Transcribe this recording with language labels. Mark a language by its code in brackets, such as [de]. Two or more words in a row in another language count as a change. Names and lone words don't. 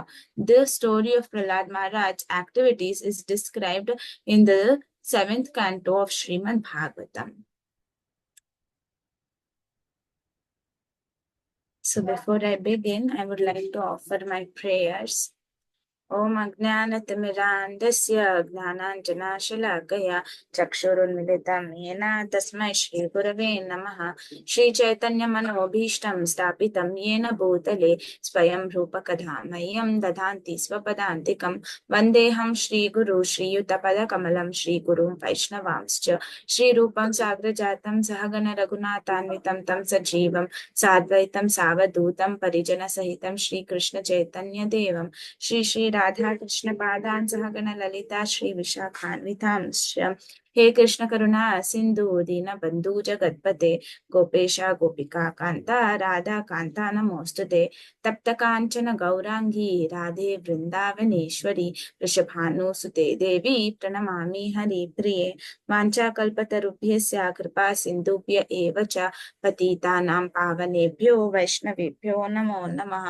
[en] The story of Prahlad Maharaj's activities is described in the 7th canto of Srimad Bhagavatam. So before I begin, I would like to offer my prayers. [sa] ॐ अज्ञानतिमिरान्धस्य ज्ञानाञ्जनाशलाकया चक्षुरुन्मिलितं येन तस्मै श्रीगुरवे नमः। श्रीचैतन्यमनोभीष्टं स्थापितं येन भूतले स्वयं रूपकथा मह्यं ददाति स्वपदान्तिकं वन्देऽहं श्रीगुरु श्रीयुतपदकमलं श्रीगुरुं वैष्णवांश्च श्रीरूपं साग्रजातं सहगण रघुनाथान्वितं तं सजीवं साद्वैतं सावधूतं परिजनसहितं श्रीकृष्णचैतन्यदेवं श्री राधा कृष्ण पादान सहगण ललिता श्री विशाखान्वितांश्च हे कृष्ण करुणा सिंधु दीन बंधु जगतपते गोपेशा गोपिका कांता राधा कांता नमोस्तुते तप्त कांचन गौरांगी राधे वृंदावनेश्वरी वृषभानुसुते देवी प्रणमामि हरिप्रिये वाञ्छाकल्पतरुभ्यस्य कृपा सिन्धुभ्य एव च पतितानां पावनेभ्यो वैष्णवेभ्यो नमो नमः।